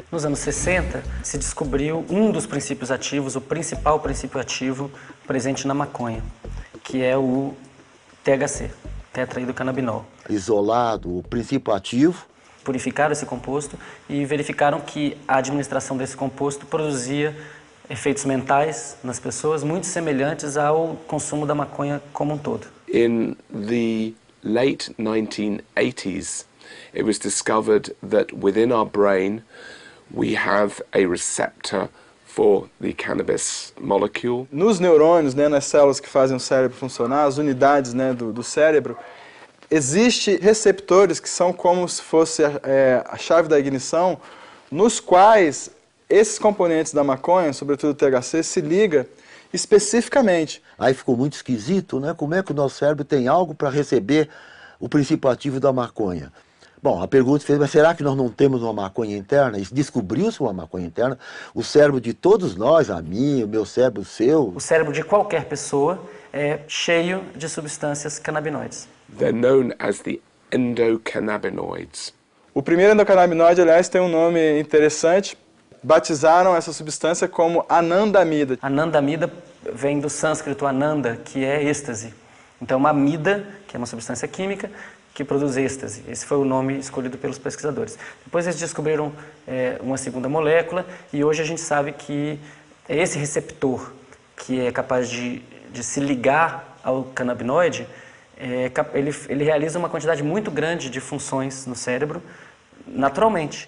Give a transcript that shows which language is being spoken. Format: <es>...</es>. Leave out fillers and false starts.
<pt>Nos anos 60, se descobriu um dos princípios ativos, o principal princípio ativo presente na maconha, que é o THC, tetraidrocannabinol. Isolado, o princípio ativo. Purificaram esse composto e verificaram que a administração desse composto produzia efeitos mentais nas pessoas muito semelhantes ao consumo da maconha como um todo.</pt> <en>In the late 1980s, it was discovered that within our brain we have a receptor for the cannabis molecule.</en> <pt>Nos neurônios, nas células que fazem o cérebro funcionar, as unidades do cérebro, existem receptores que são como se fosse a chave da ignição, nos quais esses componentes da maconha, sobretudo o THC, se liga especificamente. Aí ficou muito esquisito, né? Como é que o nosso cérebro tem algo para receber o princípio ativo da maconha? Bom, a pergunta fez, mas será que nós não temos uma maconha interna? E descobriu-se uma maconha interna. O cérebro de todos nós, a mim, o meu cérebro, o seu... O cérebro de qualquer pessoa é cheio de substâncias canabinoides.</pt> <en>They're known as the endocannabinoids.</en> <pt>O primeiro endocannabinoide, aliás, tem um nome interessante. Batizaram essa substância como anandamida. Anandamida vem do sânscrito ananda, que é êxtase. Então, uma amida, que é uma substância química, que produz êxtase. Esse foi o nome escolhido pelos pesquisadores. Depois eles descobriram uma segunda molécula e hoje a gente sabe que é esse receptor que é capaz de se ligar ao canabinoide, ele realiza uma quantidade muito grande de funções no cérebro, naturalmente.</pt>